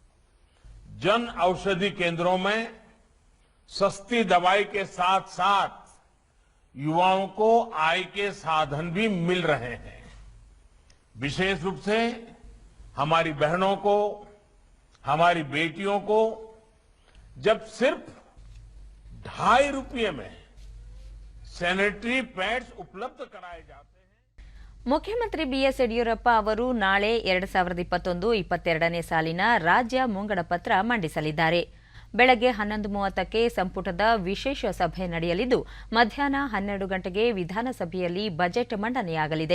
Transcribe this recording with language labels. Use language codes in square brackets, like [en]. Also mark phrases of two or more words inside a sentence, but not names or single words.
[hi] जन औषधि केंद्रों में सस्ती दवाई के साथ साथ युवाओं को आय के साधन भी मिल रहे हैं. विशेष रूप से हमारी बहनों को, हमारी बेटियों को जब सिर्फ ₹2.5 में [en] sanitary pads [hi] उपलब्ध कराए जाते हैं. [kn] ಮುಖ್ಯಮಂತ್ರಿ ಬಿಎಸ್ ಯಡಿಯೂರಪ್ಪ ಅವರು ನಾಳೆ 2021-22ನೇ ಸಾಲಿನ ರಾಜ್ಯ ಮುಂಗಡ ಪತ್ರ ಮಂಡಿಸಲಿದ್ದಾರೆ. ಬೆಳಗ್ಗೆ 11:30ಕ್ಕೆ ಸಂಪುಟದ ವಿಶೇಷ ಸಭೆ ನಡೆಯಲಿದ್ದು ಮಧ್ಯಾಹ್ನ 12 ಗಂಟೆಗೆ ವಿಧಾನಸಭೆಯಲ್ಲಿ ಬಜೆಟ್ ಮಂಡನೆಯಾಗಲಿದೆ.